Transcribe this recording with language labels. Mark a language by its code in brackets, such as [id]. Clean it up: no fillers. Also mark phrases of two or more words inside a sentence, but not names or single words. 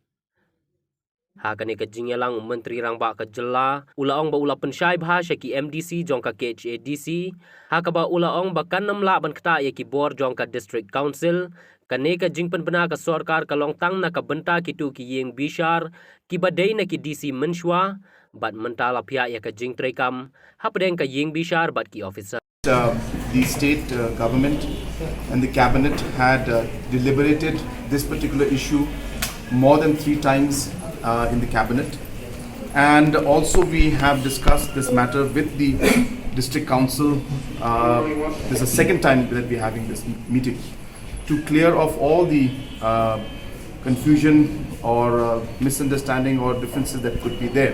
[kha] Hakani ka jingyalang Menteri Rangba ka Jela ulaong ba ula pensyai bahas ya ki MDC jong ka KHADC hakaba ulaong ba kan namla ban keta ya ki bor jong ka [en] District Council [kha] kane ka jingpen bena ka sorkar ka longtang na ka benta kitu ki yeng bishar ki badai na ki DC menshwa bat mentala pihak ya ka jing trekam hapdeng ka yeng bishar bat ki officer. [en] The state government and the cabinet had deliberated this particular issue more than 3 times in the cabinet, and also we have discussed this matter with the district council. This is the second time that we are having this meeting to clear off all the confusion or misunderstanding or differences that could be there.